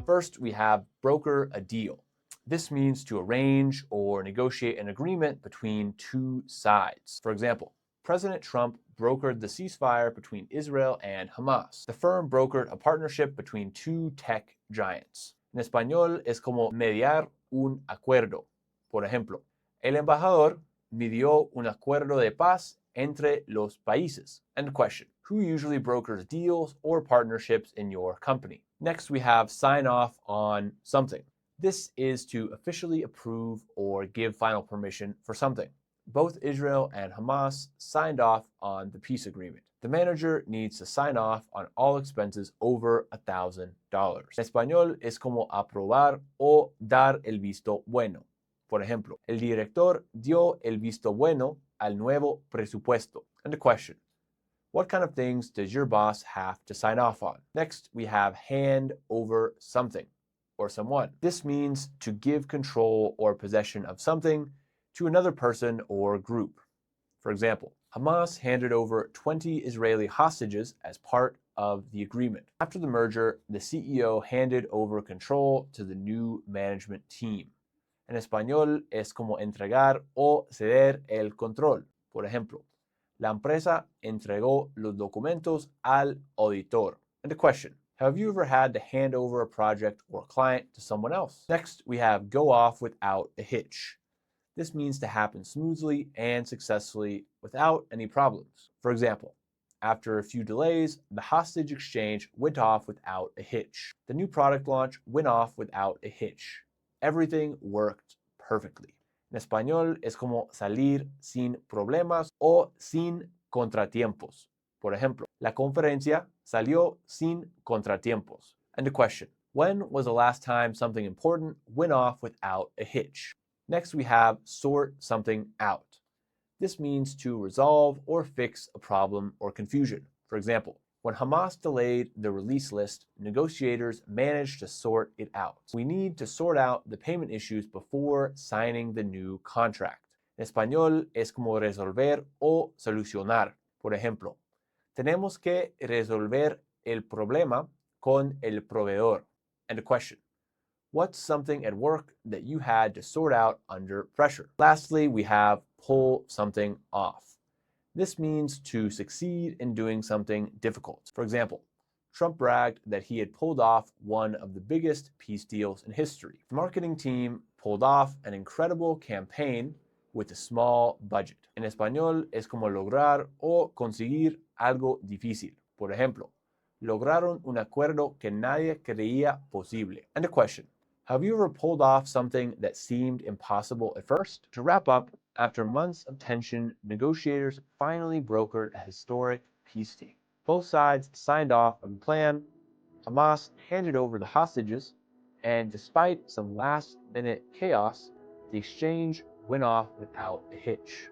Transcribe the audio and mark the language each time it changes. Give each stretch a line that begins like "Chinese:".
English: First, we have broker a deal. This means to arrange or negotiate an agreement between two sides. For example, President Trump brokered the ceasefire between Israel and Hamas. The firm brokered a partnership between two tech giants.
Spanish: En español es como mediar un acuerdo. Por ejemplo, el embajador medió un acuerdo de paz entre los países.
English: End question. Who usually brokers deals or partnerships in your company? Next, we have sign off on something. This is to officially approve or give final permission for something. Both Israel and Hamas signed off on the peace agreement. The manager needs to sign off on all expenses over $1,000.
Spanish: En español es como aprobar o dar el visto bueno. Por ejemplo, el director dio el visto bueno al nuevo presupuesto.
English: And the question, what kind of things does your boss have to sign off on? Next, we have hand over something or someone. This means to give control or possession of something to another person or group. For example, Hamas handed over 20 Israeli hostages as part of the agreement. After the merger, the CEO handed over control to the new management team.
Spanish: En español es como entregar o ceder el control. Por ejemplo, la empresa entregó los documentos al auditor.
English: And the question, have you ever had to hand over a project or client to someone else? Next, we have go off without a hitch. This means to happen smoothly and successfully without any problems. For example, after a few delays, the hostage exchange went off without a hitch. The new product launch went off without a hitch. Everything worked perfectly.
Spanish: En español es como salir sin problemas o sin contratiempos. Por ejemplo, la conferencia salió sin contratiempos.
English: And the question, when was the last time something important went off without a hitch? Next, we have sort something out. This means to resolve or fix a problem or confusion. For example, when Hamas delayed the release list, negotiators managed to sort it out. We need to sort out the payment issues before signing the new contract.
Spanish: En español es como resolver o solucionar. Por ejemplo, tenemos que resolver el problema con el proveedor.
English: And a question, what's something at work that you had to sort out under pressure? Lastly, we have pull something off. This means to succeed in doing something difficult. For example, Trump bragged that he had pulled off one of the biggest peace deals in history. The marketing team pulled off an incredible campaign with a small budget.
Spanish: En español es como lograr o conseguir algo difícil. Por ejemplo, lograron un acuerdo que nadie creía posible.
English: And a question, have you ever pulled off something that seemed impossible at first? To wrap up, After months of tension, negotiators finally brokered a historic peace deal. Both sides signed off on the plan, Hamas handed over the hostages, and despite some last-minute chaos, the exchange went off without a hitch.